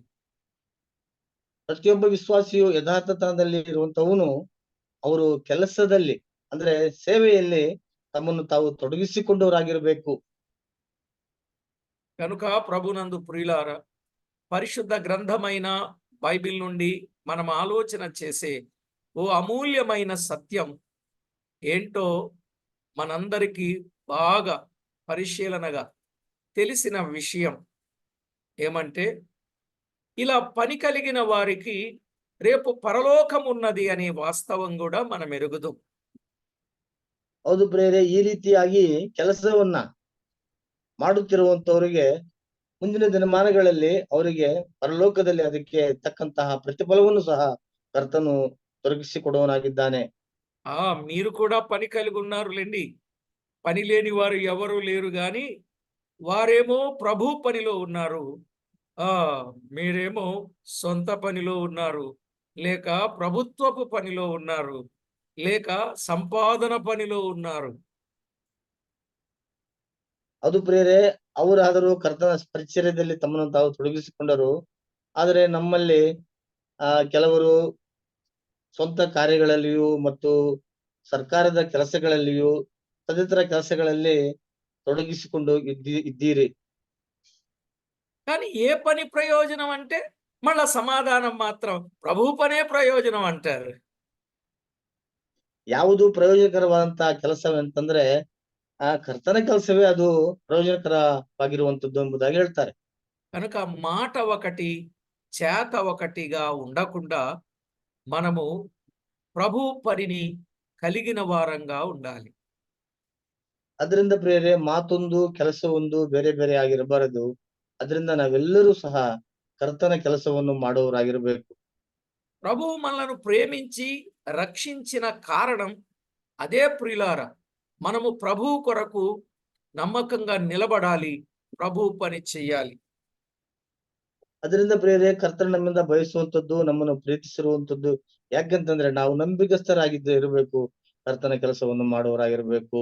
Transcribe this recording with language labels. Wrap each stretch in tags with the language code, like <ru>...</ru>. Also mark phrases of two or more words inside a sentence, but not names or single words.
<kn>ಪ್ರತಿಯೊಬ್ಬ ವಿಶ್ವಾಸಿಯು ಯಥಾರ್ಥತನದಲ್ಲಿ ಇರುವಂತವನು ಅವರು ಕೆಲಸದಲ್ಲಿ ಅಂದ್ರೆ ಸೇವೆಯಲ್ಲಿ ತಮ್ಮನ್ನು ತಾವು ತೊಡಗಿಸಿಕೊಂಡವರಾಗಿರಬೇಕು.</kn> <te>కనుక ప్రభునందు ప్రియులారా, పరిశుద్ధ గ్రంథమైన బైబిల్ నుండి మనం ఆలోచన చేసే ఓ అమూల్యమైన సత్యం ఏంటో మనందరికీ బాగా పరిశీలనగా తెలిసిన విషయం ఏమంటే, ఇలా పని కలిగిన వారికి రేపు పరలోకం ఉన్నది అనే వాస్తవం కూడా మనం ఎరుగుదాం.</te> <kn>ಹೌದು ಪ್ರಿಯರೇ, ಈ ರೀತಿಯಾಗಿ ಕೆಲಸವನ್ನ ಮಾಡುತ್ತಿರುವಂತವರಿಗೆ ಮುಂದಿನ ದಿನಮಾನಗಳಲ್ಲಿ ಅವರಿಗೆ ಪರಲೋಕದಲ್ಲಿ ಅದಕ್ಕೆ ತಕ್ಕಂತಹ ಪ್ರತಿಫಲವನ್ನು ಸಹ ಕರ್ತನು ತೊಡಗಿಸಿಕೊಡುವನಾಗಿದ್ದಾನೆ.</kn> <te>మీరు కూడా పని కలిగి ఉన్నారులేండి. పని లేని వారు ఎవరు లేరు గాని వారేమో ప్రభు పనిలో ఉన్నారు. మీరేమో సొంత పనిలో ఉన్నారు, లేక ప్రభుత్వపు పనిలో ఉన్నారు, లేక సంపాదన పనిలో ఉన్నారు.</te> <kn>ಅದು ಪ್ರಿಯರೇ, ಅವರಾದರೂ ಕರ್ತನ ಪರಿಚರ್ಯದಲ್ಲಿ ತಮ್ಮನ್ನು ತಾವು ತೊಡಗಿಸಿಕೊಂಡರು. ಆದರೆ ನಮ್ಮಲ್ಲಿ ಕೆಲವರು ಸ್ವಂತ ಕಾರ್ಯಗಳಲ್ಲಿಯೂ ಮತ್ತು ಸರ್ಕಾರದ ಕೆಲಸಗಳಲ್ಲಿಯೂ ತದಿತರ ಕೆಲಸಗಳಲ್ಲಿ ತೊಡಗಿಸಿಕೊಂಡು ಇದ್ದೀರಿ.</kn> <te>కానీ ఏ పని ప్రయోజనం అంటే మళ్ళా సమాధానం మాత్రం ప్రభు పనే ప్రయోజనం అంటారు.</te> <kn>ಯಾವುದು ಪ್ರಯೋಜನಕರವಾದಂತಹ ಕೆಲಸವೆಂತಂದ್ರೆ ಆ ಕರ್ತನ ಕೆಲಸವೇ ಅದು ಪ್ರಯೋಜನಕರವಾಗಿರುವಂತದ್ದು ಎಂಬುದಾಗಿ ಹೇಳ್ತಾರೆ.</kn> <te>కనుక మాట ఒకటి చేత ఒకటిగా ఉండకుండా మనము ప్రభు పనిని కలిగిన వారంగా ఉండాలి.</te> <kn>ಅದರಿಂದ ಪ್ರಿಯರೇ, ಮಾತೊಂದು ಕೆಲಸವೊಂದು ಬೇರೆ ಬೇರೆ ಆಗಿರಬಾರದು. ಅದರಿಂದ ನಾವೆಲ್ಲರೂ ಸಹ ಕರ್ತನ ಕೆಲಸವನ್ನು ಮಾಡುವವರಾಗಿರಬೇಕು.</kn> <te>ప్రభువు మనలను ప్రేమించి రక్షించిన కారణం అదే ప్రియులారా. మనము ప్రభువు కొరకు నమ్మకంగా నిలబడాలి, ప్రభు పని చెయ్యాలి.</te> <kn>ಅದರಿಂದ ಪ್ರಿಯರೇ, ಕರ್ತನ ನಮ್ಮಿಂದ ಬಯಸುವಂತದ್ದು, ನಮ್ಮನ್ನು ಪ್ರೀತಿಸಿರುವಂತದ್ದು ಯಾಕೆಂತಂದ್ರೆ ನಾವು ನಂಬಿಗಸ್ತರಾಗಿದ್ದು ಇರಬೇಕು, ಕರ್ತನ ಕೆಲಸವನ್ನು ಮಾಡುವವರಾಗಿರಬೇಕು.</kn>